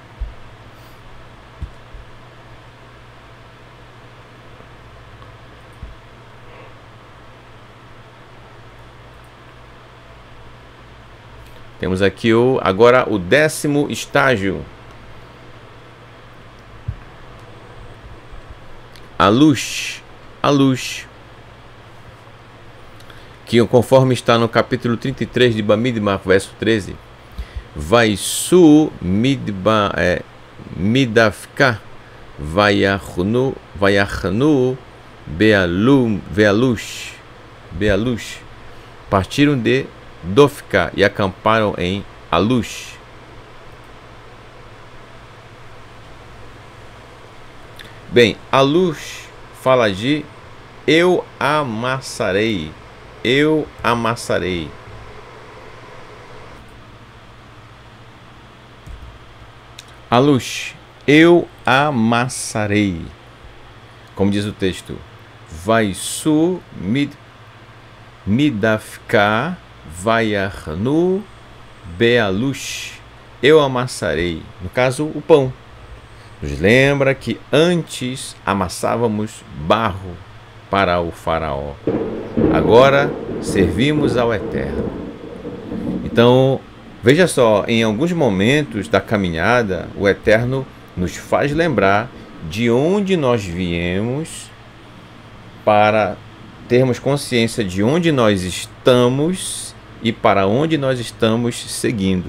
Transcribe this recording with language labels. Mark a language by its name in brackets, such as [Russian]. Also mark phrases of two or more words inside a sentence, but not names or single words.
[Portuguese] Temos aqui agora o 10º estágio. A luz. Que conforme está no capítulo 33 de Bamidbar, verso 13. [Hebrew] ויסעו מדפקה ויחנו באלוש. [Portuguese] Partiram de Dofka e acamparam em Alush. Bem, a luz fala de eu amassarei. Eu amassarei. A luz, eu amassarei. Como diz o texto, [Hebrew] ויסעו מדפקה ויחנו באלוש. [Portuguese] Eu amassarei. No caso, o pão. Nos lembra que antes amassávamos barro para o faraó. Agora servimos ao Eterno. Então, veja só, em alguns momentos da caminhada, o Eterno nos faz lembrar de onde nós viemos para termos consciência de onde nós estamos e para onde nós estamos seguindo.